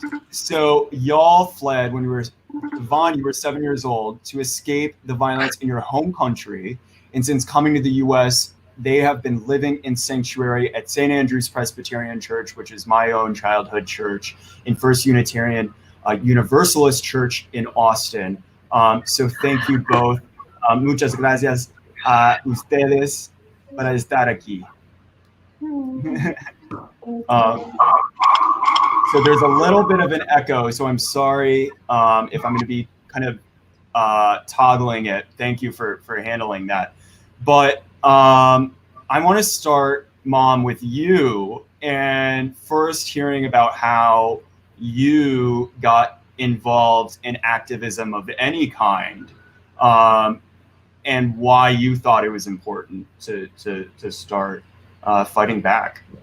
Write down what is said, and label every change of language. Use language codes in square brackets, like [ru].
[en] So y'all fled when you were, Vaughn, you were 7 years old to escape the violence in your home country. And since coming to the US, they have been living in sanctuary at St. Andrew's Presbyterian Church, which is my own childhood church, in First Unitarian Universalist Church in Austin. So thank you both. [es] Muchas gracias a ustedes para estar aquí. [en] So there's a little bit of an echo, so I'm sorry if I'm going to be kind of toggling it. Thank you for handling that. But I want to start, Mom, with you, and first hearing about how you got involved in activism of any kind, and why you thought it was important to start fighting back.